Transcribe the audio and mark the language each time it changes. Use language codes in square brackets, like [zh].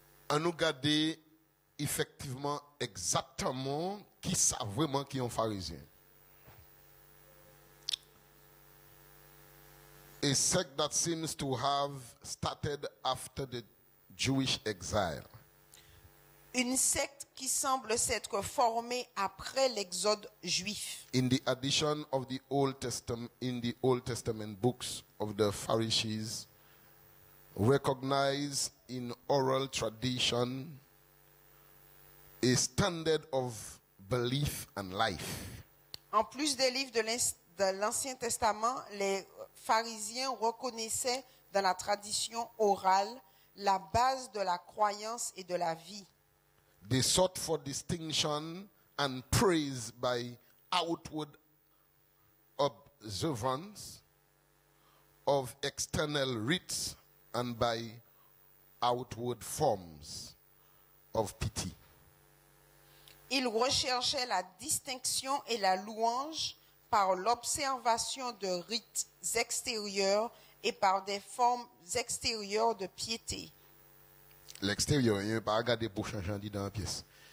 [fr] On nous garde effectivement exactement qui savent vraiment qui sont pharisiens. [en] A sect that seems to have started after the Jewish exile. [fr] Une secte qui semble s'être formée après l'exode juif. [en] In the addition of the Old Testament books of the Pharisees, recognize in oral tradition a standard of belief and life. [fr] En plus des livres de l'Ancien Testament, les pharisiens reconnaissaient dans la tradition orale la base de la croyance et de la vie. [en] They sought for distinction and praise by outward observance of external rites and by outward forms of pity. [fr] Ils recherchaient la distinction et la louange par l'observation de rites extérieurs et par des formes extérieures de piété. L'extérieur, il n'y a pas à regarder pour changer dans la pièce.